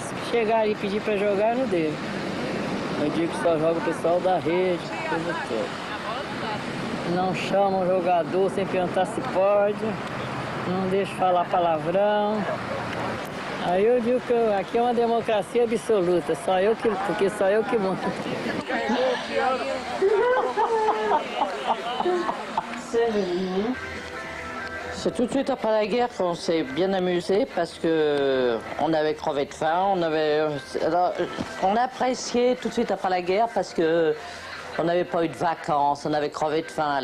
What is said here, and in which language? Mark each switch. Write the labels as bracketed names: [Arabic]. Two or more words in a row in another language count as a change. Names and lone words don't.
[Portuguese] Se chegar e pedir para jogar, eu não devo. Eu digo que só joga o pessoal da rede, coisa toda. Não chamam o jogador sem perguntar se pode. Não deixo falar palavrão. Aí eu digo que aqui é uma democracia absoluta, porque só eu que mando. [French] C'est tout de suite après la guerre qu'on s'est bien amusé parce que on avait crevé de faim, on a apprécié tout de suite après la guerre parce que on n'avait pas eu de vacances, on avait crevé de faim.